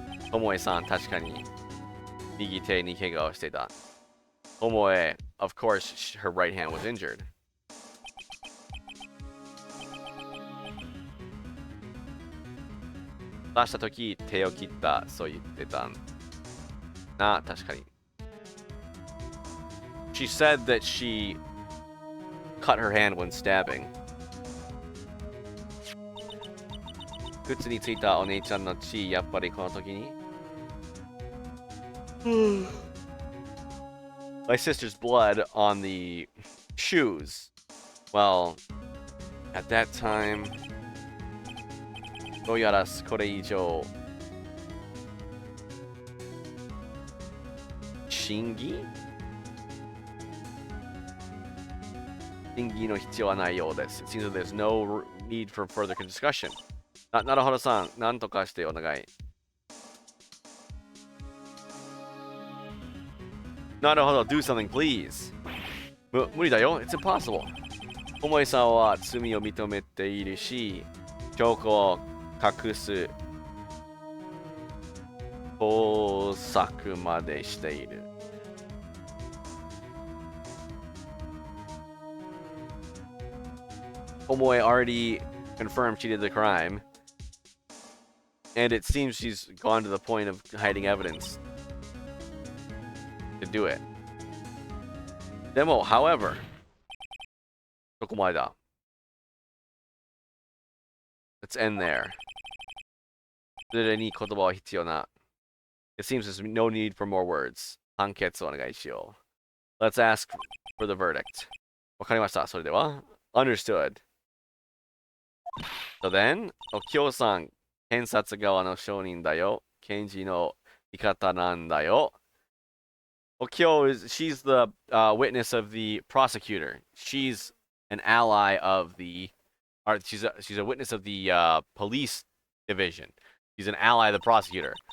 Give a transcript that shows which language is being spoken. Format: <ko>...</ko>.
<ja>Tomoe-san, 確かに右手に怪我をしていた。</ja> <en>Tomoe, of course, her right hand was injured.</en> <ja>出したとき手を切ったそう言ってたな。確かに。</ja> <en>She said that she cut her hand when stabbing.</en> <ja>靴についたお姉ちゃんの血、やっぱりこの時に</ja> <en>My sister's blood on the shoes. Well, at that time,</en> <ja>どうやらこれ以上審議の必要はないようです。</ja> <en>It seems that there's no need for further discussion.</en> <ja>なるほどさん、なんとかしてお願い。</ja> <en>なるほど、do something please.</en> <ja>無理だよ、</ja> <en>it's impossible.</en> <ja>桃井さんは罪を認めているし、証拠を隠す工作までしている。</ja> <en>Tomoe already confirmed she did the crime, and it seems she's gone to the point of hiding evidence to do it.</en> <ja>でも,</ja> <en>however,</en> <ja>そこまでだ。</ja> <en>Let's end there.</en> <ja>それに言葉は必要な。</ja> <en>It seems there's no need for more words.</en> <ja>判決をお願いしよう。</ja> <en>Let's ask for the verdict.</en> <ja>わかりました。それでは</ja> <en>Understood. So then,</en> <ja>お京さん、検察側の証人だよ。検事の味方なんだよ。</ja> <en>Okyo she's the witness of the prosecutor. She's an ally of the, or she's a witness of the police division. She's an ally of the prosecutor.</en>